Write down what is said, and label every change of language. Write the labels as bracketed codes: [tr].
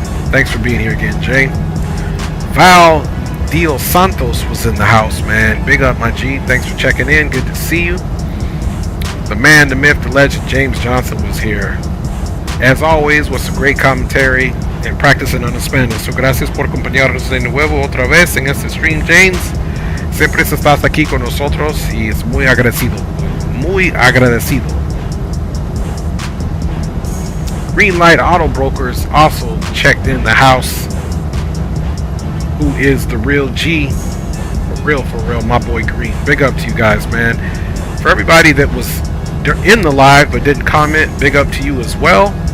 [en] Thanks for being here again, Jay. Val Dio Santos was in the house, man. Big up, my G. Thanks for checking in. Good to see you. The man, the myth, the legend, James Johnson was here. As always, was some great commentary and practicing on the Spanish. [es] So gracias por acompañarnos de nuevo otra vez en este stream, James. Siempre estás aquí con nosotros y es muy agradecido. Muy agradecido. [en] Green Light Auto Brokers also checked in the house. Who is the real G? For real, my boy Green. Big up to you guys, man. For everybody that was in the live but didn't comment, big up to you as well.